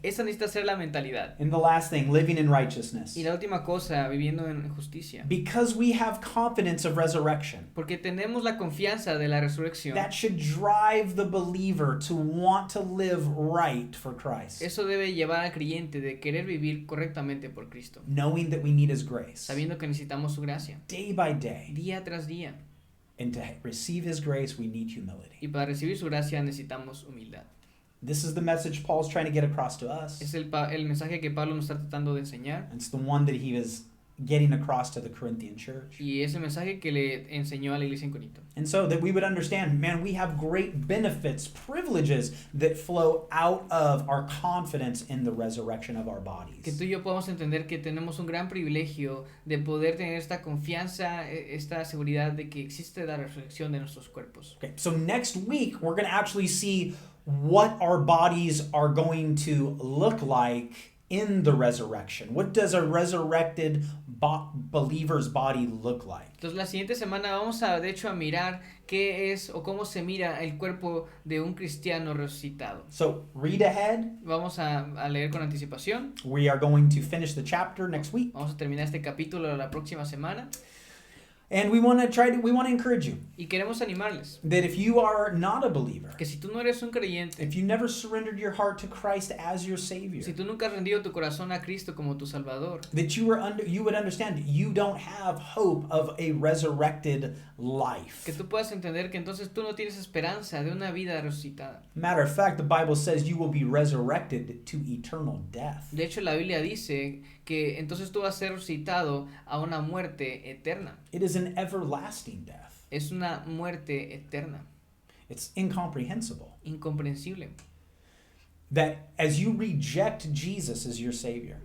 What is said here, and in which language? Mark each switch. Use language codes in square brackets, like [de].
[es] Esa necesita ser la mentalidad. [en] And the last thing, living in righteousness. [es] Y la última cosa, viviendo en justicia. [en] Because we have confidence of resurrection. [es] Porque tenemos la confianza de la resurrección. [en] That should drive the believer to want to live right for Christ. [es] Eso debe llevar al creyente de querer vivir correctamente por Cristo. [en] Knowing that we need His grace. [es] Sabiendo que necesitamos su gracia. [en] Day by day. [es] Día tras día. [en] And to receive His grace, we need humility. [es] Y para recibir su gracia necesitamos humildad. [en] This is the message Paul's trying to get across to us. [es] Es el mensaje que Pablo nos está tratando de enseñar. [en] It's the one that he was getting across to the Corinthian church. [es] Y es el mensaje que le enseñó a la iglesia en Corinto. [en] And so that we would understand, man, we have great benefits, privileges that flow out of our confidence in the resurrection of our bodies. [es] Que tú y yo podamos entender que tenemos un gran privilegio de poder tener esta confianza, esta seguridad de que existe la resurrección de nuestros cuerpos. [en] Okay, so next week we're going to actually see what our bodies are going to look like in the resurrection. What does a resurrected believer's body look like? [es] Entonces la siguiente semana vamos a, de hecho, a mirar qué es o cómo se mira el cuerpo de un cristiano resucitado. [en] So read ahead. [es] Vamos a leer con anticipación. [en] We are going to finish the chapter next week. [es] Vamos a terminar este capítulo la próxima semana. [en] And we want to encourage you [es] Y queremos animarles [en] that if you are not a believer, [es] que si tú no eres un creyente, [en] if you never surrendered your heart to Christ as your Savior, [es] si tú nunca has rendido tu corazón a Cristo como tu Salvador, [en] that you would understand you don't have hope of a resurrected life. [es] que tú puedas entender que entonces tú no tienes esperanza de una vida resucitada. [en] Matter of fact, the Bible says you will be resurrected to eternal death. [es] De hecho, la Biblia dice que entonces tú vas a ser resucitado a una muerte eterna. [en] It is an everlasting death. [es] Es una muerte eterna, [en] It's incomprehensible. [es] incomprensible. [en] That as you reject Jesus as your Savior,